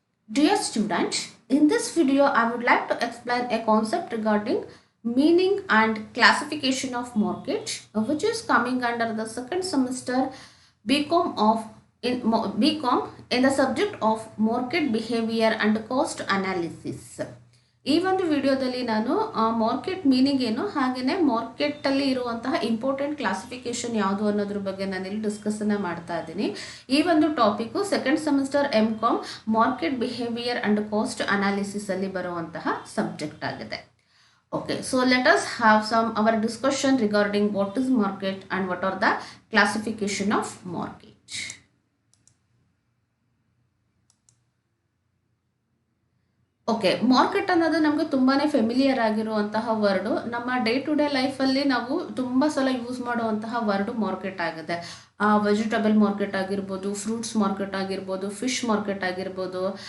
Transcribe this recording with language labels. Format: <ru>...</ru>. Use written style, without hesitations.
<en>Dear students, in this video I would like to explain a concept regarding meaning and classification of mortgage, which is coming under the second semester BCom in the subject of market behavior and cost analysis.</en> <kn>ಈ ಒಂದು ವಿಡಿಯೋದಲ್ಲಿ ನಾನು market meaning ಏನು ಹಾಗೆಯೇ ಮಾರ್ಕೆಟಲ್ಲಿ ಇರುವಂತಹ important classification ಯಾವುದು ಅನ್ನೋದ್ರ ಬಗ್ಗೆ ನಾನಿಲ್ಲಿ ಡಿಸ್ಕಸನ್ನು ಮಾಡ್ತಾ ಇದ್ದೀನಿ. ಈ ಒಂದು topic second semester MCom market behaviour and cost analysis ಅಲ್ಲಿ ಬರುವಂತಹ ಸಬ್ಜೆಕ್ಟ್ ಆಗಿದೆ.</kn> <en>Okay, so let us have our discussion regarding what is market and what are the classification of mortgage.</en> <kn>Okay, market ಅನ್ನೋದು ನಮಗೆ ತುಂಬಾ ಫೆಮಿಲಿಯರ್ ಆಗಿರುವಂತಹ word. ನಮ್ಮ day to day ಲೈಫಲ್ಲಿ ನಾವು ತುಂಬ ಸಲ ಯೂಸ್ ಮಾಡುವಂತಹ ವರ್ಡು ಮಾರ್ಕೆಟ್ ಆಗಿದೆ. ವೆಜಿಟೇಬಲ್ ಮಾರ್ಕೆಟ್ ಆಗಿರ್ಬೋದು, ಫ್ರೂಟ್ಸ್ ಮಾರ್ಕೆಟ್ ಆಗಿರ್ಬೋದು, ಫಿಶ್ ಮಾರ್ಕೆಟ್ ಆಗಿರ್ಬೋದು.</kn>